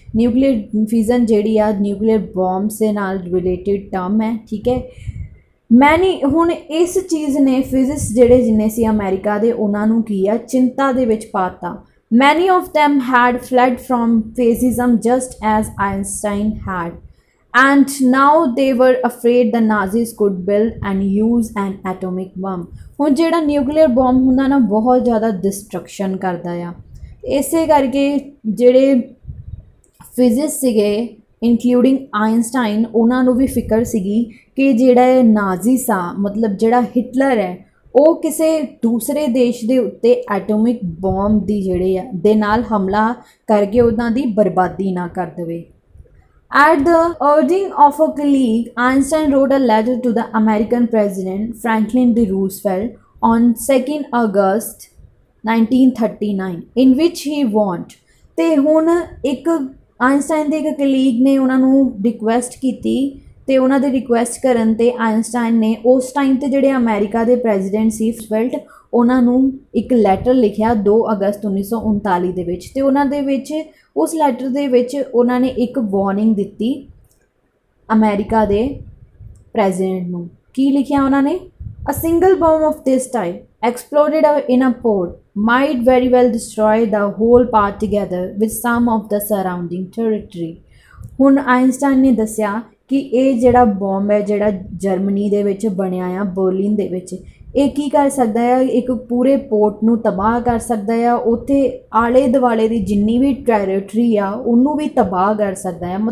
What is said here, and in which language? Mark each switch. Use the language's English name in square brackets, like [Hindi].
[Punjabi] Nuclear ਫਿਜ਼ਨ ਜਿਹੜੀ ਆ nuclear ਬੋਮਬਸ ਦੇ ਨਾਲ ਰਿਲੇਟਿਡ ਟਰਮ ਹੈ, ਠੀਕ ਹੈ। ਹੁਣ ਇਸ ਚੀਜ਼ ਨੇ ਫਿਜ਼ਿਕਸ ਜਿਹੜੇ ਜਿੰਨੇ ਸੀ ਅਮਰੀਕਾ ਦੇ ਉਹਨਾਂ ਨੂੰ ਕੀ ਆ ਚਿੰਤਾ ਦੇ ਵਿੱਚ ਪਾਤਾ। [English] Many of them had fled from fascism just as Einstein had, and now they were afraid the Nazis could build and use an atomic bomb। [Punjabi] ਹੁਣ ਜਿਹੜਾ ਨਿਊਕਲੀਅਰ ਬੋਮ ਹੁੰਦਾ ਨਾ ਬਹੁਤ ਜ਼ਿਆਦਾ ਡਿਸਟਰਕਸ਼ਨ ਕਰਦਾ ਆ। ਇਸੇ ਕਰਕੇ ਜਿਹੜੇ ਫਿਜ਼ਿਕਸ ਸੀਗੇ ਇਨਕਲੂਡਿੰਗ ਆਇਨਸਟਾਈਨ ਉਹਨਾਂ ਨੂੰ ਵੀ ਫਿਕਰ ਸੀਗੀ ਕਿ ਜਿਹੜਾ ਨਾਜ਼ੀਸ ਆ ਮਤਲਬ ਜਿਹੜਾ ਹਿਟਲਰ ਹੈ ਉਹ ਕਿਸੇ ਦੂਸਰੇ ਦੇਸ਼ ਦੇ ਉੱਤੇ ਐਟੋਮਿਕ ਬੋਮ ਦੀ ਜਿਹੜੇ ਆ ਦੇ ਨਾਲ ਹਮਲਾ ਕਰਕੇ ਉਹਨਾਂ ਦੀ ਬਰਬਾਦੀ ਨਾ ਕਰ ਦੇਵੇ। [English] At the urging of a colleague, Einstein wrote a letter to the American President Franklin D. Roosevelt on 2 August 1939, in which he warned। [Punjabi] ਤੇ ਹੁਣ ਇੱਕ ਆਇਨਸਟਾਈਨ ਦੇ ਇੱਕ ਕਲੀਗ ਨੇ ਉਹਨਾਂ ਨੂੰ ਰਿਕੁਐਸਟ ਕੀਤੀ ਤੇ ਉਹਨਾਂ ਦੇ ਰਿਕੁਐਸਟ ਕਰਨ ਤੇ ਆਇਨਸਟਾਈਨ ਨੇ ਉਸ ਟਾਈਮ ਤੇ ਜਿਹੜੇ ਅਮਰੀਕਾ ਦੇ ਪ੍ਰੈਜ਼ੀਡੈਂਟ ਸੀ ਰੂਜ਼ਵੈਲਟ ਉਹਨਾਂ ਨੂੰ ਇੱਕ ਲੈਟਰ ਲਿਖਿਆ 2 ਅਗਸਤ 1939 ਦੇ ਵਿੱਚ। ਤੇ ਉਹਨਾਂ ਦੇ ਵਿੱਚ ਉਸ ਲੈਟਰ ਦੇ ਵਿੱਚ ਉਹਨਾਂ ਨੇ ਇੱਕ ਵਾਰਨਿੰਗ ਦਿੱਤੀ ਅਮਰੀਕਾ ਦੇ ਪ੍ਰੈਜ਼ੀਡੈਂਟ ਨੂੰ। ਕੀ ਲਿਖਿਆ ਉਹਨਾਂ ਨੇ, [English] A single bomb of this type exploded in a port might very well destroy the whole part together with some of the surrounding territory। [Punjabi] ਹੁਣ ਆਇਨਸਟਾਈਨ ਨੇ ਦੱਸਿਆ ਕਿ ਇਹ ਜਿਹੜਾ ਬੋਮ ਹੈ ਜਿਹੜਾ ਜਰਮਨੀ ਦੇ ਵਿੱਚ ਬਣਿਆ ਆ ਬਰਲਿਨ ਦੇ ਵਿੱਚ, ਇਹ ਕੀ ਕਰ ਸਕਦਾ ਆ, ਇੱਕ ਪੂਰੇ ਪੋਰਟ ਨੂੰ ਤਬਾਹ ਕਰ ਸਕਦਾ ਆ, ਉੱਥੇ ਆਲੇ ਦੁਆਲੇ ਦੀ ਜਿੰਨੀ ਵੀ ਟੈਰੀਟਰੀ ਆ ਉਹਨੂੰ ਵੀ ਤਬਾਹ ਕਰ ਸਕਦਾ ਆ।